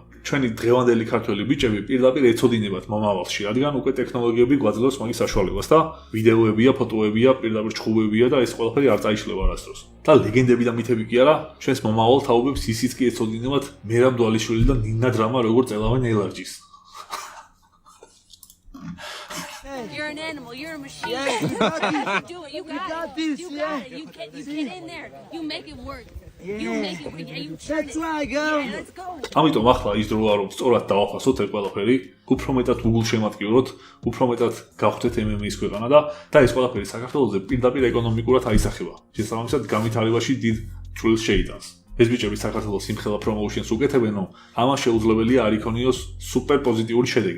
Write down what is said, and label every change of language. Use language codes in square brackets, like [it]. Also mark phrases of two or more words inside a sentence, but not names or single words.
[ka] ჩვენი დღევანდელი ქართველი ბიჭები პირდაპირ ეცოდინებათ მომავალში, რადგან უკვე ტექნოლოგიები გვაძლევს მაგის საშუალებას და ვიდეოებია, ფოტოებია, პირდაპირ ჩხუბებია და ეს ყველაფერი არ წაიშლება არასდროს. და ლეგენდები და მითები კი არა, ჩვენს მომავალ თაობებს ისიც კი ეცოდინებათ მერაბ დვალიშვილი და ნინა დრამა როგორც ელავენ ელარჯის. [en] You're an animal. You're a machine. Yeah, you do it. You got this. You got it. You get in there. You make it work. You make it work. You turn it. That's where I go. Yeah, let's go. [ka] ამიტომ ახლა ის დროა რომ სწორად დავაფასოთ ეს ყველაფერი, უფრო მეტად Google შემატკივროთ, უფრო მეტად გავხდეთ MMA-ის ქვეყანა და ეს ყველაფერი საქართველოზე პირდაპირ ეკონომიკურად აისახება. შესაბამისად, განვითარებაში დიდ წვლილს შეიტანს. ეს ბიჭები საქართველოს იმხელა პრომოუშენს უკეთებენ, რომ ამას შეუძლებელია არ იქონიოს სუპერ პოზიტიური შედეგი.